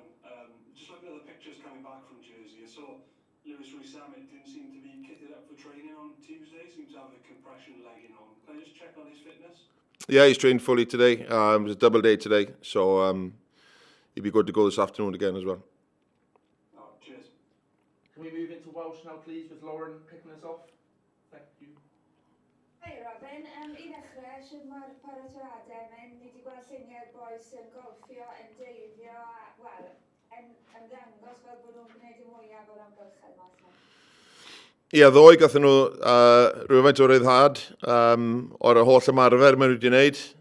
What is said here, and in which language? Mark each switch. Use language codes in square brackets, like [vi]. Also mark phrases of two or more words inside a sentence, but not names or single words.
[en] Just looking at the pictures coming back from Jersey, I saw Lewis Rees-Zammit didn't seem to be kitted up for training on Tuesday, seemed to have a compression legging on. Can I just check on his fitness? Yeah, he's trained fully today. It was a double day today, so he'd be good to go this afternoon again as well. Oh, cheers. Can we move into Welsh now, please, with Lauren picking us off? Thank you. [cy] Hi Robin, I ddechrau, sydd mae'r paratoadau mynd, ni wedi gweld lluniau'r boys yn golffio, yn deifio, wel, yn ddangos fel bod nhw'n gwneud y mwyaf o'r amgylchedd mas yma. Ie, ddoe gathen nhw rhywfaint o ryddhad o'r holl ymarfer maen nhw wedi gwneud.